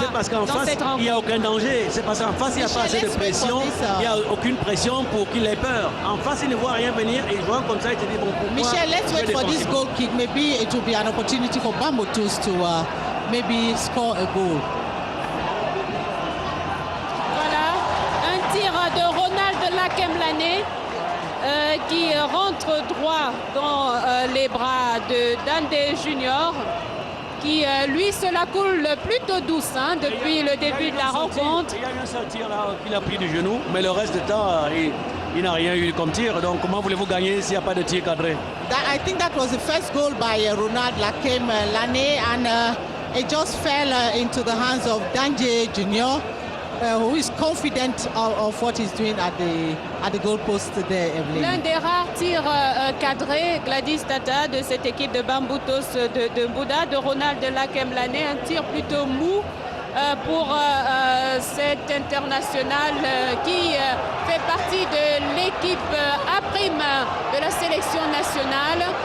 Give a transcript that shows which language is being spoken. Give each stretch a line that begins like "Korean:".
French: C'est parce qu'en face, il n'y a aucun danger. C'est parce qu'en face, il n'y a pas assez de pression. Il n'y a aucune pression pour qu'il ait peur. En face, il ne voit rien venir et il voit comme ça, il se dit bon, pourquoi
English: Michel, let's wait for this goal kick. Maybe it will be an opportunity for Bamboutos to maybe score a goal.
French: Voilà, un tir de Ronald Lakemlane qui rentre droit dans les bras de Dande Junior, qui lui se la coule plutôt douce depuis le début de la rencontre. Il y a eu un seul tir là qu'il a pris du genou, mais le reste du temps, il n'a rien eu comme tir. Donc comment voulez-vous gagner s'il n'y a pas de tir cadré?
English: I think that was the first goal by Ronald Lakem Lane, and it just fell into the hands of Danje Junior, who is confident of what he's doing at the goalpost there, Evelyn.
French: L'un des rares tirs cadrés, Gladys Tata, de cette équipe de Bambutos de Mbouda, de Ronald Lakem Lane, un tir plutôt mou pour cet international qui fait partie de l'équipe A-prime de la sélection nationale.